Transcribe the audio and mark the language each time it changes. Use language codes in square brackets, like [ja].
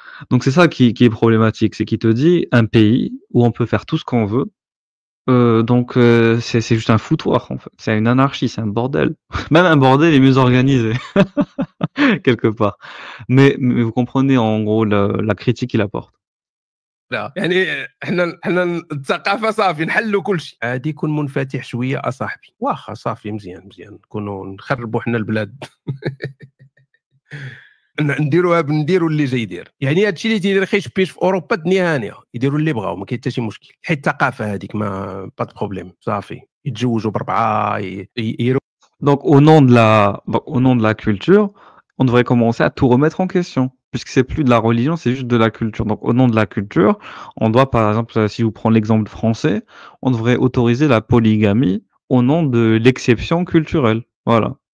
[fr] Donc c'est ça qui est problématique, c'est qu'il te dit un pays où on peut faire tout ce qu'on veut. Donc c'est juste un foutoir en fait, c'est une anarchie, c'est un bordel. Même un bordel est mieux organisé quelque part. Mais vous comprenez en gros la critique qu'il apporte. [ar] لا يعني حنا الثقافه صافي نحلوا كل شيء. عادي كون منفتح شويه اصاحبي، واخا صافي مزيان نكونوا نخربوا حنا البلاد. نديروا اللي جاي يدير. يعني هادشي اللي تيدير خيش بيش في اوروبا الدنيا هانيه، يديروا اللي بغاو ما كاين حتى شي مشكل، حيت الثقافه هذيك [fr] ما با بروبليم [ar] صافي يتزوجوا بربعه [fr] Donc, au nom de la culture, on devrait commencer à tout remettre en question, puisque c'est plus de la religion, c'est juste de la culture. Donc, au nom de la culture, on doit, par exemple, si je vous prends l'exemple français, on devrait autoriser la polygamie au nom de l'exception culturelle. Voilà.